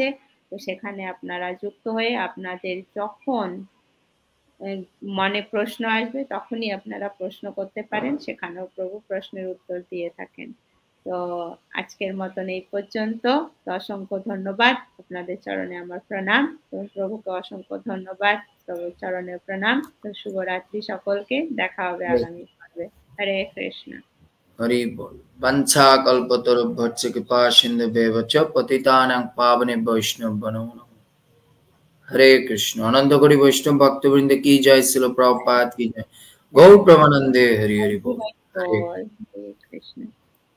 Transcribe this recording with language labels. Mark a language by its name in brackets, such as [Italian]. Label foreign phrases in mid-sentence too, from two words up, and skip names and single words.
[Bangla] তো সেখানে আপনারা যুক্ত হয়ে আপনাদের যখন প্রশ্ন আসবে তখনই আপনারা প্রশ্ন করতে পারেন, সেখানেও প্রভু প্রশ্নের উত্তর দিয়ে থাকেন। তো আজকের মতন এই পর্যন্ত। তো অসংখ্য ধন্যবাদ, আপনাদের চরণে আমার প্রণাম। তো প্রভুকে অসংখ্য ধন্যবাদ, প্রভুর চরণে প্রণাম। তো শুভরাত্রি সকলকে, দেখা হবে আগামী পর্বে। [Sanskrit] হরে কৃষ্ণ। [Hindi] हरि बोल। [Sanskrit] वंशा कल्पतरुभ्यश्च कृपा सिन्धुभ्येव च पतितानां पावनेभ्यो वैष्णवेभ्यो नमो नमः। हरे कृष्ण। [Hindi] अनंत कोटि वैष्णव भक्तवृंद की जय, श्रील प्रभुपाद की जय, गौर प्रेमानंदे। हरि हरि बोल। [Sanskrit] हरे कृष्ण।